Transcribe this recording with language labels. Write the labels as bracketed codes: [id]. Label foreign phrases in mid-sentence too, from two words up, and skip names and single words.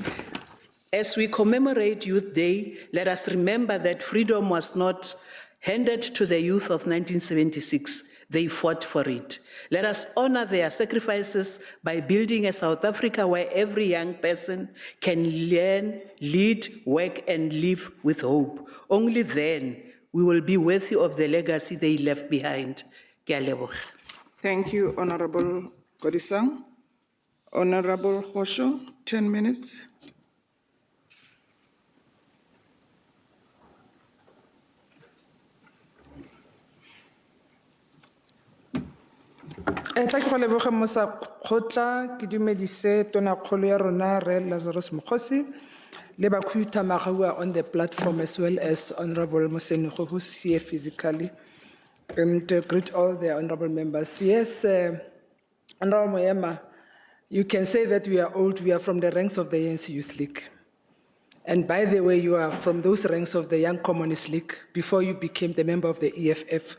[en] As we commemorate Youth Day, let us remember that freedom was not handed to the youth of 1976. They fought for it. Let us honor their sacrifices by building a South Africa where every young person can learn, lead, work, and live with hope. Only then we will be worthy of the legacy they left behind. [tn] Ke a leboga. [en] Thank you, Honorable Godisang. Honorable Hosho, 10 minutes. [tn] Tla ke go leboga Mosakgotla ke dumedise tonakgolo ya rona Re Lazarus Mokgosi le bakhuduthamaga [en] on the platform as well as Honorable Moseniko who's here physically, and greet all the honorable members. Yes, Honorable Moema, you can say that we are old. We are from the ranks of the ANC Youth League. And by the way, you are from those ranks of the Young Communist League before you became the member of the EFF.